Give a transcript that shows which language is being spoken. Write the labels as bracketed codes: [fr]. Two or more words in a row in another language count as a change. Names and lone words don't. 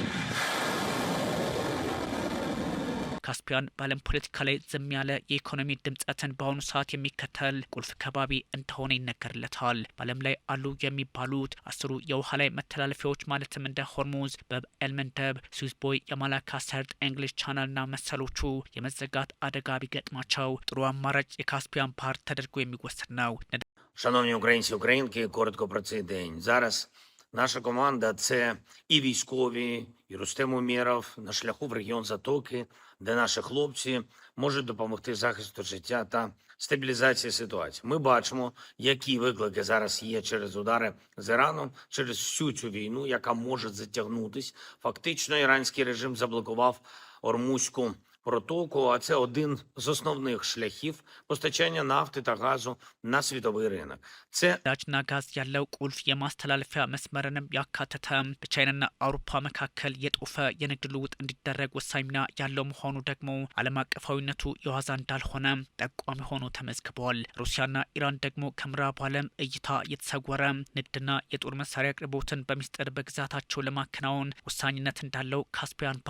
[am] ካስፒያን በዓለም ፖለቲካ ላይ ዝም ያለ የኢኮኖሚ ድምጸትን በአሁኑ ሰዓት የሚከተል ቁልፍ ከባቢ እንደሆነ ይነገርለታል። በዓለም ላይ አሉ የሚባሉት 10 የውሃ ላይ መተላለፊያዎች ማለትም እንደ ሆርሙዝ፣ በብ ኤል መንደብ፣ ስዊዝ ቦይ፣ የማላካ ሰርጥ፣ እንግሊሽ ቻናልና መሰሎቹ የመዘጋት አደጋ ቢገጥማቸው ጥሩ አማራጭ የካስፒያን ባህር ተደርጎ የሚወሰድ ነው። [uk] Шановні українці, українки, коротко про цей день. Зараз наша команда – це і військові, і Рустем Умєров на шляху в регіон Затоки, де наші хлопці можуть допомогти захисту життя та стабілізації ситуації. Ми бачимо, які виклики зараз є через удари з Іраном, через всю цю війну, яка може затягнутись. Фактично, іранський режим заблокував Ормузьку протоку, а це один з основних шляхів постачання нафти та газу на світовий ринок. Це [am] ነዳጅና ጋዝ ያለው ቁልፍ የማስተላለፊያ መስመርንም ያካተተ በቻይናና አውሮፓ መካከል የጦፈ የንግድ ልውውጥ እንዲደረግ ወሳኝ ሚና ያለው መሆኑ ደግሞ ዓለም አቀፋዊነቱ የዋዛ እንዳልሆነ ጠቋሚ ሆኖ ተመዝግቧል። ሩሲያና ኢራን ደግሞ ከምዕራቡ ዓለም እይታ የተሰወረ ንግድና የጦር መሳሪያ አቅርቦትን በሚስጥር በግዛታቸው ለማከናወን ወሳኝነት እንዳለው ካስፒያን